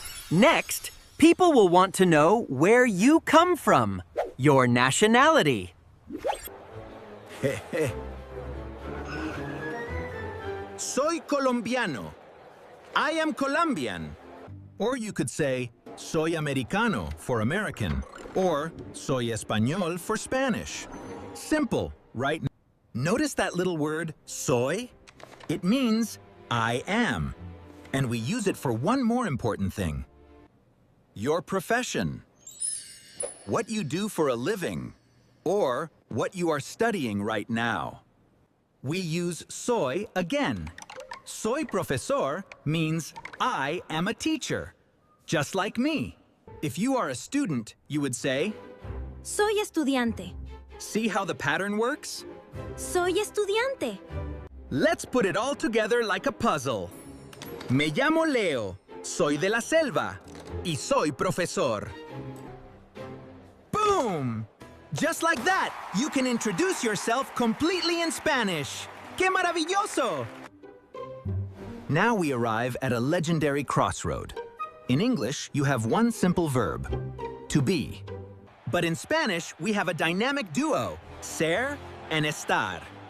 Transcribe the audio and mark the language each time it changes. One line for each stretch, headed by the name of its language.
English: Next, people will want to know where you come from, your nationality.
Spanish: Soy colombiano.
English: I am Colombian. Or you could say,
Spanish: soy americano
English: for American. Or
Spanish: soy español
English: for Spanish. Simple, right? Notice that little word, soy? It means I am. And we use it for one more important thing. Your profession. What you do for a living. Or what you are studying right now. We use soy again.
Spanish: Soy profesor
English: means I am a teacher, just like me. If you are a student, you would say,
Spanish: Soy estudiante.
English: see how the pattern works?
Spanish: Soy estudiante.
English: Let's put it all together like a puzzle.
Spanish: Me llamo Leo, soy de la selva, y soy profesor.
English: Boom! Just like that, you can introduce yourself completely in Spanish.
Spanish: ¡Qué maravilloso!
English: Now we arrive at a legendary crossroad. In English, you have one simple verb, to be. But in Spanish, we have a dynamic duo, ser and estar.